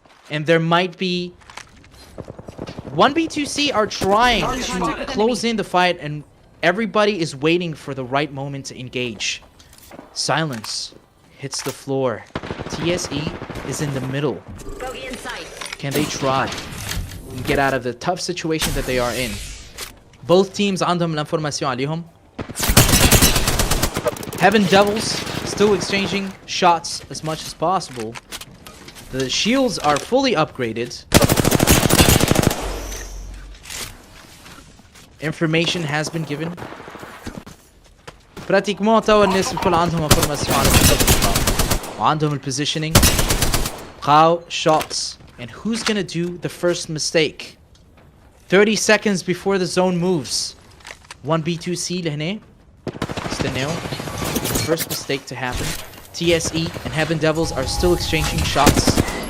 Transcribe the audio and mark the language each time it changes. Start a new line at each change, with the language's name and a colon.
English: And there might be 1B2C are trying to close in the fight, and everybody is waiting for the right moment to engage. Silence hits the floor. TSE is in the middle. Can they try and get out of the tough situation that they are in?
Arabic: Both teams عندهم الانفورماسيون عليهم.
English: Heaven Devils still exchanging shots as much as possible. The shields are fully upgraded. Information has been given.
Arabic: براتيكمون توا الناس الكل عندهم انفورماسيون على الخطة وعندهم البوزيشنينج.
English: How shots, and who's gonna do the first mistake? 30 seconds before the zone moves. 1B2C
Arabic: لهنا. استناو.
English: The first mistake to happen. TSE and Heaven Devils are still exchanging shots.